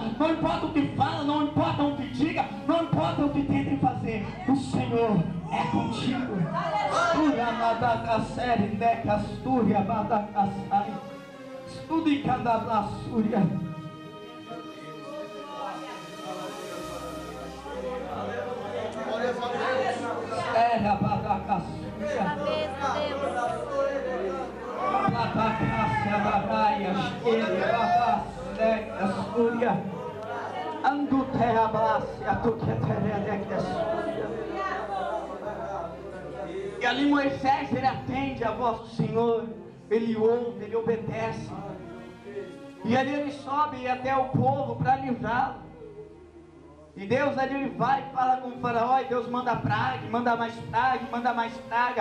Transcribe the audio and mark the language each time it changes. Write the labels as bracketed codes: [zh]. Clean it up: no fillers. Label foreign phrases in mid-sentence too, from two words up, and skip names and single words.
[pt] Não importa o que fala, não importa o que diga, não importa o que tentem fazer, o Senhor é contigo. Sura madacasere decastúria madacasai. Estudo em cada blassúria. Era badacasúria. Badacassia badaia. Esquerda badacasúria. Andutea blassia tuqueteredecasúria. E ali Moisés, ele atende a voz do Senhor. Ele ouve, ele obedece. E ali ele sobe até o povo para livrá-lo. E Deus ali ele vai e fala com o faraó. E Deus manda praga, manda mais praga, manda mais praga.